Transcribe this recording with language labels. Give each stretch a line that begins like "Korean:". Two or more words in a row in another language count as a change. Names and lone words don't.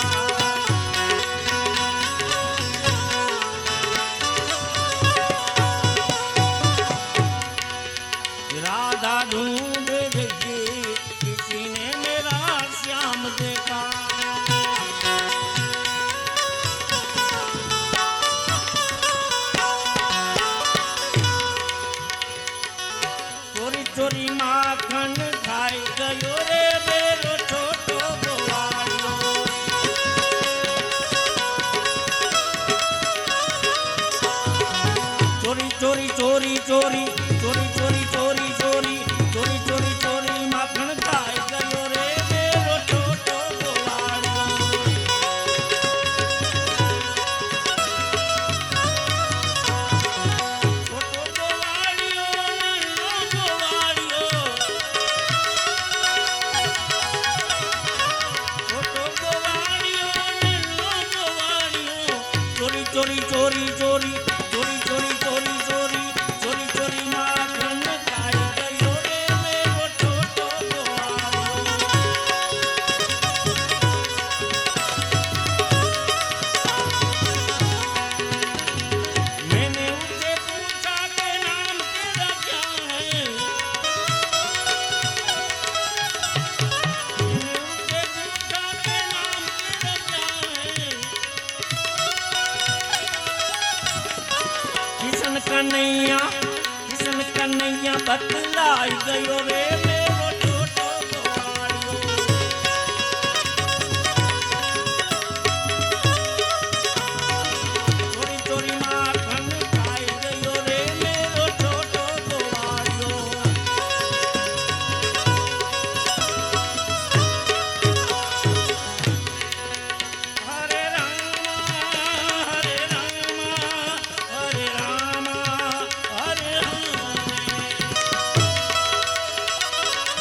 Hindi: राधा ढूंढ रही किसी ने मेरा श्याम देखा।
Braj: चोरी चोरी माखन खाई गयो रे मेरो छोटो गोवाड़ियो। चोरी चोरी चोरी चोरी चोरी चोरी चोरी चोरी चोरी चोरी चोरी माखन खाई गयो रे मेरो छोटो गोवाड़ियो। छोटो गोवाड़ियो नन्नो गोवाड़ियो। छोटो गोवाड़ियो नन्नो गोवाड़ियो। चोरी चोरी चोरी चोरी चोरी चोरी चोरी चोरी चोरी चोरी माखन खाई गयो रे मेरो छोटो गोवाड़ियो।
Hindi: मैंने उससे पूछा कि नाम तेरा क्या है। मैंने उससे पूछा कि नाम तेरा क्या है।
Braj: किशन कन्हैया बतलाई गयो रे मेरो छोटो गोवाड़ियो। चोरी चोरी माखन खाई गयो रे मेरो छोटो गोवाड़ियो।
Sanskrit: हरे रामा हरे रामा हरे रामा हरे हरे।